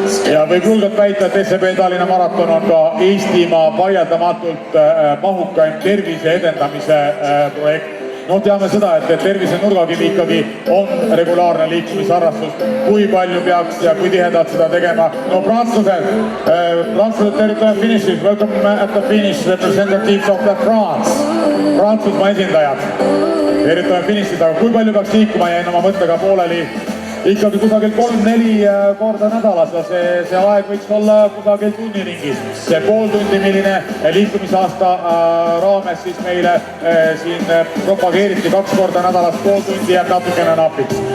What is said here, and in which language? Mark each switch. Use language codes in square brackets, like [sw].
[et] Ja võib julgelt väita, et SEB Tallinna maraton on ka Eestimaa vaieldamatult mahukaim tervise edendamise projekt. No teame seda, et tervise nurgakivi ikkagi on regulaarne liikumisharrastus. Kui palju peaks ja kui tihedalt seda tegema? No prantslased tervitavad finišis. [en] Welcome at the finish representatives of the France. [et] Prantsusmaa esindajad tervitavad finišis, aga kui palju peaks liikuma, jäin oma mõttega pooleli. Ikkagi kusagil 3-4 korda nädalas ja see aeg võiks olla kusagil tunni ringis. See pool tundi, milline liikumisaasta raames siis meile siin propageeriti 2 korda nädalas, pool tundi jääb natukene napiks.